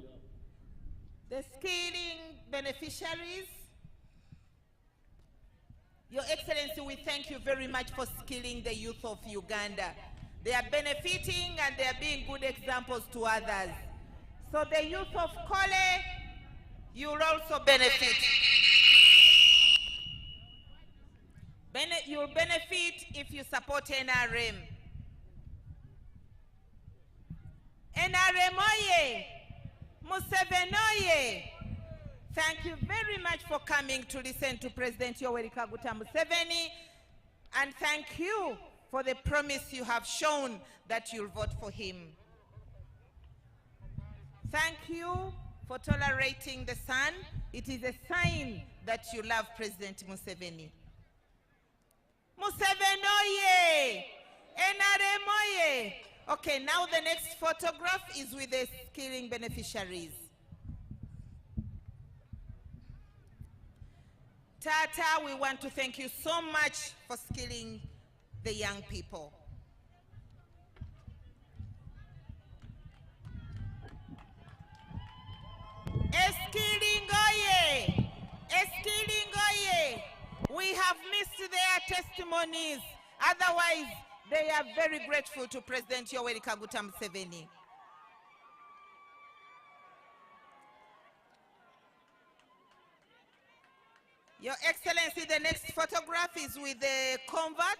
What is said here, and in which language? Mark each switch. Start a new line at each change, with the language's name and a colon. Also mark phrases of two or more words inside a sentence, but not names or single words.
English: The skilling beneficiaries, Your Excellency, we thank you very much for skilling the youth of Uganda. They are benefiting and they are being good examples to others. So the youth of Kole, you will also benefit. You'll benefit if you support NRM. NRM oye! Museveni oye! Thank you very much for coming to listen to President Yoweri Kaguta Museveni, and thank you for the promise you have shown that you'll vote for him. Thank you for tolerating the sun. It is a sign that you love President Museveni. Museveni oye! NRM oye! Okay, now the next photograph is with the skilling beneficiaries. Tata, we want to thank you so much for skilling the young people. Skilling oye! Skilling oye! We have missed their testimonies. Otherwise, they are very grateful to President Yoweri Kaguta Museveni. Your Excellency, the next photograph is with the converts.